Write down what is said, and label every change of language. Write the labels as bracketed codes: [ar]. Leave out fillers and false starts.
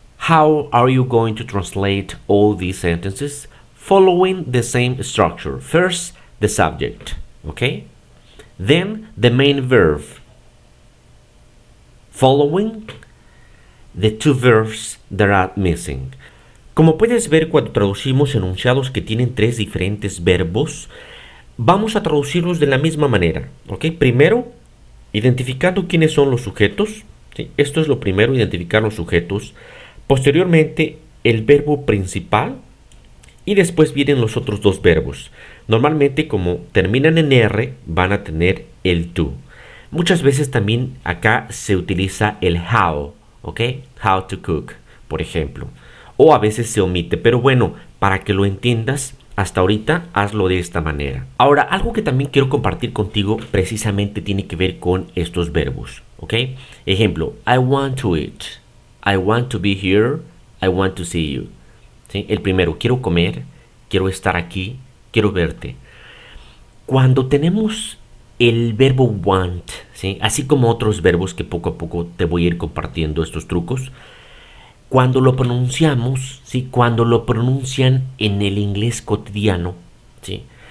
[en] How are you going to translate all these sentences? Following the same structure. First, the subject, okay? Then, the main verb. Following the 2 verbs that are missing. [es] Como puedes ver, cuando traducimos enunciados que tienen 3 diferentes verbos, vamos a traducirlos de la misma manera, ¿ok? Primero, identificando quiénes son los sujetos, ¿sí? Esto es lo primero, identificar los sujetos. Posteriormente, el verbo principal y después vienen los otros 2 verbos. Normalmente, como terminan en R, van a tener el to. Muchas veces también acá se utiliza el how, ¿ok? [en] How to cook, [es] por ejemplo. O a veces se omite, pero bueno, para que lo entiendas, hasta ahorita hazlo de esta manera. Ahora, algo que también quiero compartir contigo precisamente tiene que ver con estos verbos, ¿ok? [en] Ejemplo, I want to eat, I want to be here, I want to see you. [es] ¿Sí? El primero, quiero comer, quiero estar aquí, quiero verte. Cuando tenemos el verbo want, ¿sí? Así como otros verbos que poco a poco te voy a ir compartiendo estos trucos, cuando lo pronunciamos, ¿sí? Cuando lo pronuncian en el inglés cotidiano, ¿sí?